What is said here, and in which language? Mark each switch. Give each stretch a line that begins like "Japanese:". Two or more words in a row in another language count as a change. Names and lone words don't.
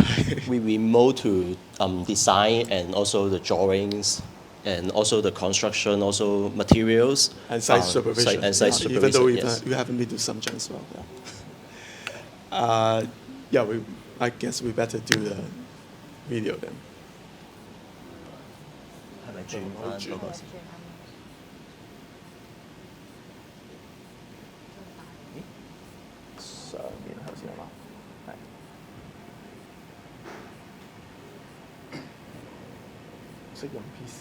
English: We remote to design and also the drawings and also the construction, also materials. And site supervision. Site supervision, even though yes. we haven't been to Shenzhen as well. Yeah. I guess we better do the video then.
Cantonese: 係咪轉翻嗰個先？上面頭先係嘛？係。識用 PC